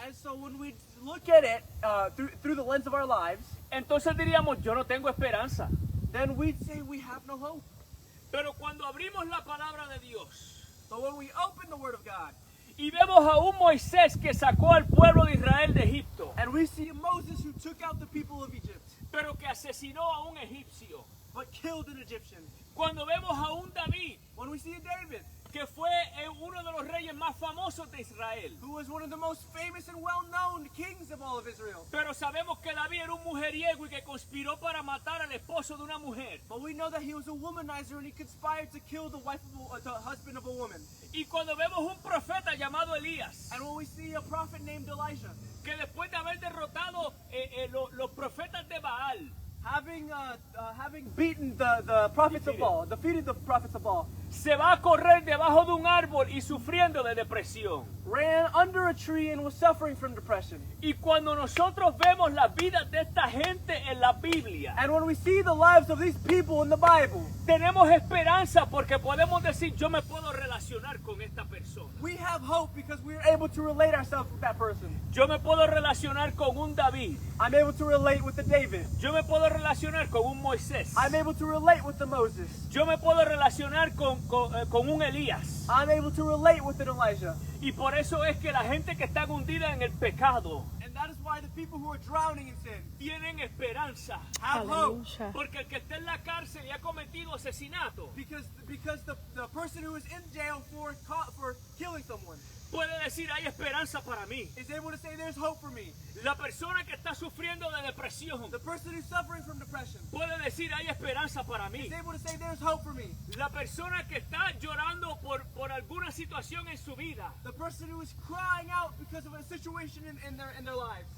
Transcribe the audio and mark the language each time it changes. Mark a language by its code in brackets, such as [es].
[en] and so when we look at it through the lens of our lives, [es] entonces diríamos, yo no tengo esperanza. [en] then we'd say we have no hope. [es] Pero cuando abrimos la palabra de Dios [en] But when we open the word of God, [es] y vemos a un Moisés que sacó al pueblo de Israel de Egipto, [en] and we see Moses who took out the people of Egypt, [es] pero que asesinó a un egipcio. [en] but killed an Egyptian. [es] Cuando vemos a un David, [en] When we see a David, [es] que fue uno de los reyes más famosos de Israel, [en] who was one of the most famous and well-known kings of all of Israel. [es] pero sabemos que David era un mujeriego y que conspiró para matar al esposo de una mujer. [en] But we know that he was a womanizer and he conspired to kill the husband of a woman. [es] Y cuando vemos un profeta llamado Elías, [en] And when we see a prophet named Elijah, [es] que después de haber derrotado los profetas de Baal, [en] having beaten the prophets of Baal, defeated the prophets of Baal, [es] se va a correr debajo de un árbol y sufriendo de depresión. [en] ran under a tree and was suffering from depression. [es] Y cuando nosotros vemos las vidas de esta gente en la Biblia, [en] And when we see the lives of these people in the Bible, [es] tenemos esperanza porque podemos decir, yo me puedo relacionar con esta persona. [en] we have hope because we are able to relate ourselves with that person. [es] Yo me puedo relacionar con un David. [en] I'm able to relate with the David. [es] Yo me puedo relacionar con un Moisés. [en] I'm able to relate with the Moses. [es] Yo me puedo relacionar con un Elías. [en] I'm able to relate with an Elijah. [es] Y por eso es que la gente que está hundida en el pecado [en] And that is why the people who are drowning in sin [es] tienen esperanza. [en] have hope. [es] Aleluya. Porque el que está en la cárcel y ha cometido asesinato [en] Because the person who is in jail for killing someone [es] puede decir, hay esperanza para mí. [en] is able to say there's hope for me. [es] La persona que está sufriendo de depresión [en] The person who's suffering from depression [es] puede decir, hay esperanza para mí. [en] is able to say there's hope for me. [es] La persona que está llorando por alguna situación en su vida [en] The person who is crying out because of a situation in their lives